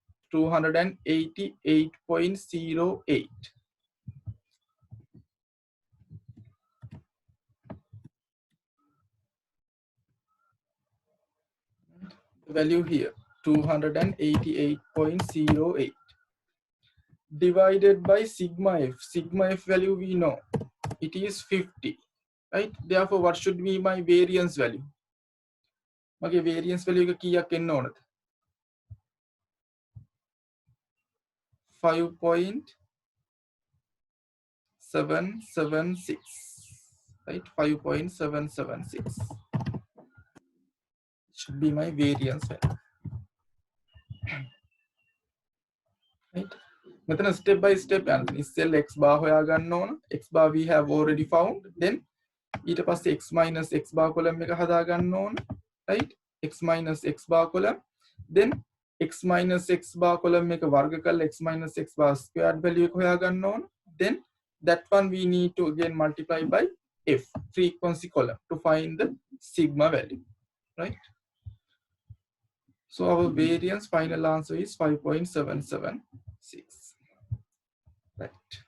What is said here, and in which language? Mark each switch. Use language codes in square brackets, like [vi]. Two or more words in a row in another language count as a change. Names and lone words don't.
[en] 288.08. The value here, 288.08. Divided by sigma f. Sigma f value we know. It is 50, right? Therefore, what should be my variance value? Okay, variance value [si] එක කීයක් එන්න ඕනද? [en] 5.776, right? 5.776 should be my variance value, right? [si] මෙතන [en] step by step [si] යනවා. ඉස්සෙල්ලා [en] x bar [si] හොයා ගන්න ඕන. [en] x bar we have already found. Then [si] ඊට පස්සේ [en] x minus x bar column [si] එක හදා ගන්න ඕන, [en] right? x minus x bar column. Then x minus x bar column [si] එක වර්ග කරලා [en] x minus x bar squared value [si] එක හොයා ගන්න ඕන. [en] Then that one we need to again multiply by f, frequency column, to find the sigma value, right? So our variance final answer is 5.776, right?